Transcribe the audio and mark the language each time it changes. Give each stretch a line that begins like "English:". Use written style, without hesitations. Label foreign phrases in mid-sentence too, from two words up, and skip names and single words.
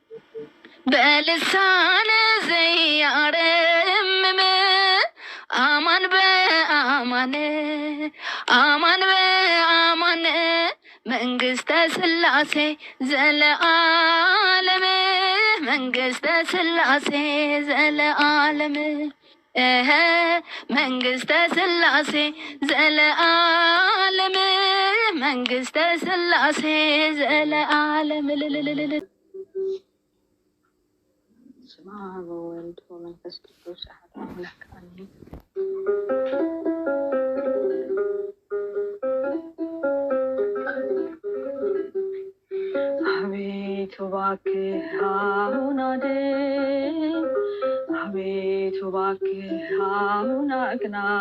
Geez: በልሳነ ዘያረምም አማን በአማን አማን በአማን መንግስተ ስላሴ ዘለዓለም መንግስተ ስላሴ ዘለዓለም መንግስተ ስላሴ ዘለዓለም መንግስተ ስላሴ ዘለዓለም ስማ ወወልድ ወመንፈስ ቅዱስ አሐዱ አምላክ አሜን።
Amharic: አቤቱ እባክህ አሁን አድን፣ አቤቱ እባክህ አሁን አቅና፣